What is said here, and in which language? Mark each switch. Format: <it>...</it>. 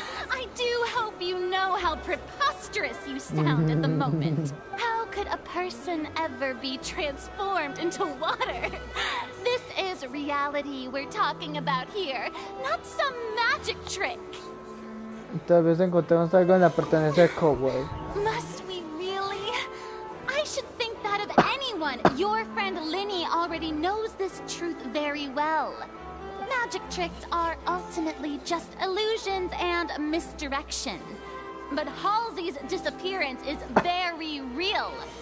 <en>I do hope you know how preposterous you sound at the moment. How could a person ever be transformed into water? This is reality we're talking about here, not some magic trick.</en> <es>Tal vez encontremos algo en la pertenencia de Cowell.</es> <en>Must we really? I should think that of anyone. Your friend Linny already knows this truth very well. Magic tricks are ultimately just illusions and misdirection. But Halsey's disappearance is very real.</en>